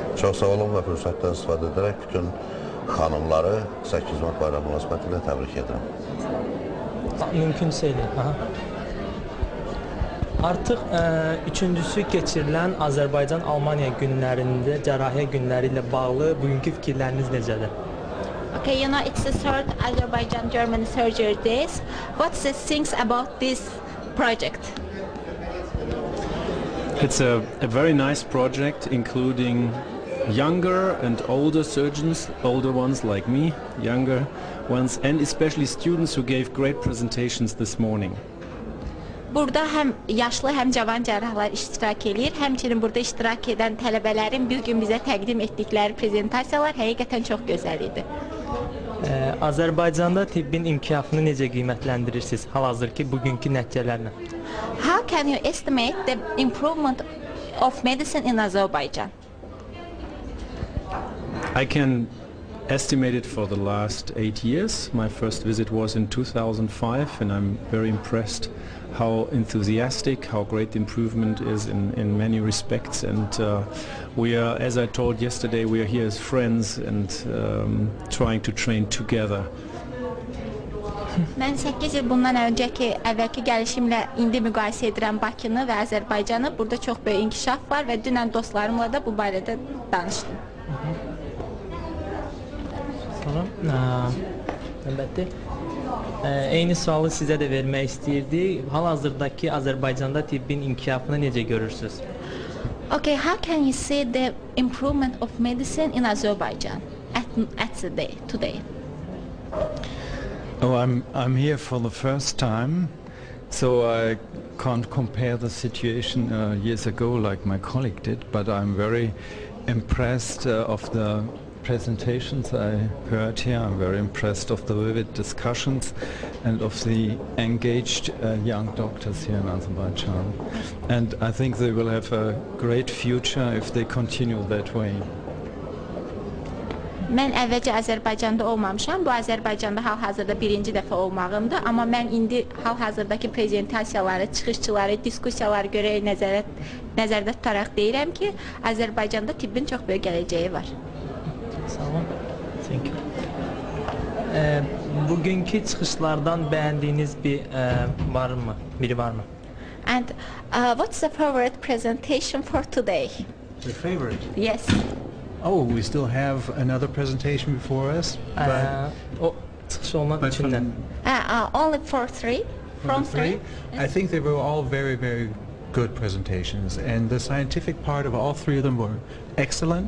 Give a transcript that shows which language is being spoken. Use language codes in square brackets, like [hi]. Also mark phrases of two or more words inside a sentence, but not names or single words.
[az] Çox sağ olun və fürsətdən istifadə edərək bütün xanımları 8 Mart bayramı münasibətilə təbrik edirəm. Mümkünsə elə. Artıq üçüncüsü keçirilən Azərbaycan Almaniya günlərində cərrahiyyə günləri ilə bağlı bugünkü fikirləriniz necədir? [en] Okay, you know, it's the third Azerbaijan-German surgery days. What's the things about this project? It's a very nice project, including younger and older surgeons, older ones like me, younger ones, and especially students who gave great presentations this morning. [az] Burada həm yaşlı, həm cavan cərrahlar iştirak edir. Həmçinin burada iştirak edən tələbələrin bir gün bizə təqdim etdikləri prezentasiyalar həqiqətən çox gözəl idi. Azərbaycanda tibbin inkişafını necə qiymətləndirirsiniz hal-hazırki bugünkü nəticələrlə? [en] How can you estimate the improvement of medicine in Azerbaijan? I can estimated for the last 8 years. My first visit was in 2005, and I'm very impressed how enthusiastic, how great the improvement is in many respects. And we are, as I told yesterday, we are here as friends and trying to train together. [az] Mən 8 il bundan əvvəlki gəlişimlə indi müqayisə edirəm Bakını və Azərbaycanı. Burada çox böyük inkişaf var və dünən dostlarımla da bu barədə danışdım. Sonra, əlbəttə, eyni sualı sizə də vermək istəyirdik. Hal-hazırdakı Azərbaycanda tibbin inkişafını necə görürsünüz? [en] Okay, how can you see the improvement of medicine in Azerbaijan today? Oh, I'm here for the first time, so I can't compare the situation years ago like my colleague did, but I'm very impressed of the presentations I heard here. I'm very impressed of the vivid discussions and of the engaged young doctors here in Azerbaijan. And I think they will have a great future if they continue that way. [az] Mən əvvəlcə Azərbaycanda olmamışam. Bu Azərbaycanda hal-hazırda birinci dəfə olmağımdır. Amma mən indi hal-hazırdakı prezentasiyaları, çıxışçıları, diskussiyaları görərək nəzərdə tutaraq deyirəm ki, Azərbaycanda tibbin çox böyük gələcəyi var. Sağ olun. [en] Thank you. [az] Bugünkü çıxışlardan bəyəndiyiniz biri varmı? [en] And what's the favorite presentation for today? The favorite? Yes. Oh, we still have another presentation before us. Only for three? From three? I think they were all very, very good presentations, and the scientific part of all three of them were excellent.